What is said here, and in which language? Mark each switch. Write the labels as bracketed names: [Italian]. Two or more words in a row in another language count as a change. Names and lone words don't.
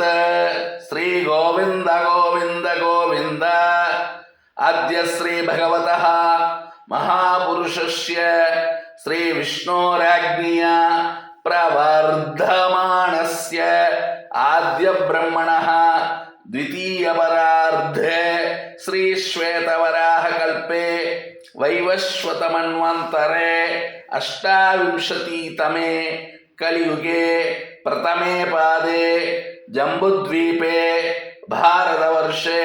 [Sanskrit] ஸ்ரீ கோவிந்த கோவிந்த கோவிந்த. अद्य श्री भगवतः महापुरुषस्य श्री विष्णोराज्ञया प्रवर्तमानस्य आद्य ब्रह्मणः द्वितीयपरार्धे श्री श्वेतवराह कल्पे वैवस्वतमन्वन्तरे 28तमे कलियुगे प्रथमे पादे जम्बुद्वीपे भारतवर्षे